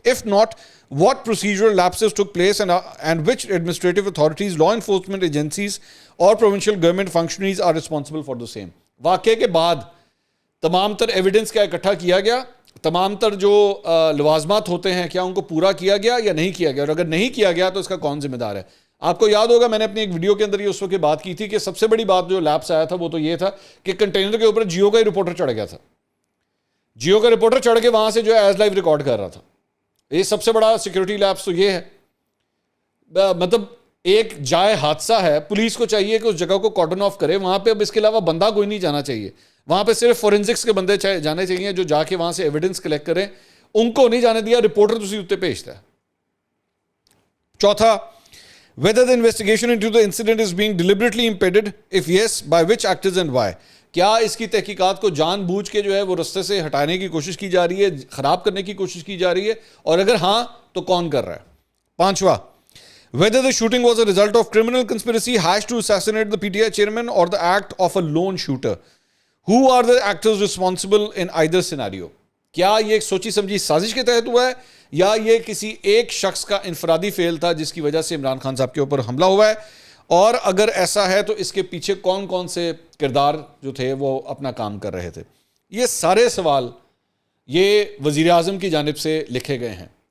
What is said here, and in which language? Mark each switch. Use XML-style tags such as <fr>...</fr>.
<en>If not, what procedural lapses took place and which administrative authorities, law enforcement agencies or provincial government functionaries are responsible for the same.</en> <ur>واقعے کے بعد تمام تر evidence کیا اکٹھا کیا گیا, تمام تر جو لوازمات ہوتے ہیں کیا ان کو پورا کیا گیا یا نہیں کیا گیا, اور اگر نہیں کیا گیا تو اس کا کون ذمہ دار ہے. آپ کو یاد ہوگا میں نے اپنی ایک ویڈیو کے اندر یہ اس وقت بات کی تھی کہ سب سے بڑی بات جو لیپس آیا تھا وہ تو یہ تھا کہ کنٹینر کے اوپر جیو کا ہی رپورٹر چڑھ گیا تھا. جیو کا رپورٹر چڑھ کے وہاں سے جو ہے ایز لائیو ریکارڈ کر رہا تھا. یہ سب سے بڑا سیکورٹی لیپس تو یہ ہے. مطلب ایک جائے حادثہ ہے, پولیس کو چاہیے کہ اس جگہ کو کارڈن آف کرے, وہاں پہ اب اس کے علاوہ بندہ کوئی نہیں جانا چاہیے, وہاں پہ صرف فورینسکس کے بندے جانے چاہیے جو جا کے وہاں سے ایویڈنس کلیکٹ کریں, ان کو نہیں جانے دیا, رپورٹر تسی اتنے بھیجتا ہے. چوتھا,</ur> <en>whether the investigation into the incident is being deliberately impeded, if yes, by which actors and why.</en> <ur>کیا اس کی تحقیقات کو جان بوجھ کے جو ہے وہ رستے سے ہٹانے کی کوشش کی جا رہی ہے, خراب کرنے کی کوشش کی جا رہی ہے, اور اگر ہاں تو کون کر رہا ہے. پانچواں,</ur> <en>whether the shooting was a result of criminal conspiracy hatched to assassinate the PTI chairman or the act of a lone shooter. Who are the actors responsible in either scenario?</en> <ur>کیا یہ ایک سوچی سمجھی سازش کے تحت ہوا ہے یا یہ کسی ایک شخص کا انفرادی فعل تھا جس کی وجہ سے عمران خان صاحب کے اوپر حملہ ہوا ہے, اور اگر ایسا ہے تو اس کے پیچھے کون کون سے کردار جو تھے وہ اپنا کام کر رہے تھے. یہ سارے سوال یہ وزیر اعظم کی جانب سے لکھے گئے ہیں.</ur>